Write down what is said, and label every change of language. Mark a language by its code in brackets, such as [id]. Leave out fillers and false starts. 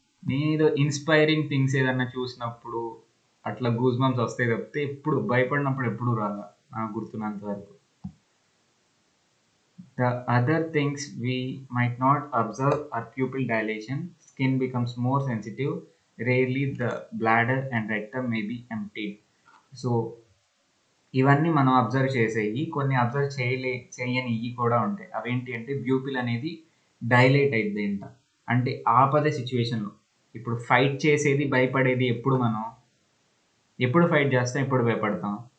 [te] నేను inspiring things ఏదన్నా చూసినప్పుడు అట్లా గూస్ బంప్స్ వస్తాయి తప్పితే ఎప్పుడు భయపడినప్పుడు ఎప్పుడు రాదా నాకు గుర్తున్నంత వరకు. [en] The other things we might not observe are pupil dilation, skin becomes more sensitive, rarely the bladder and rectum may be emptied. [te] So ఇవన్నీ మనం అబ్జర్వ్ చేసేవి. కొన్ని అబ్జర్వ్ చేయని ఇవి కూడా ఉంటాయి. అవేంటి అంటే ప్యూపిల్ అనేది డైలేట్ అయింది అంట. అంటే ఆపద సిచ్యువేషన్లో, ఇప్పుడు ఫైట్ చేసేది భయపడేది ఎప్పుడు? మనం ఎప్పుడు ఫైట్ చేస్తాం, ఎప్పుడు భయపడతాం?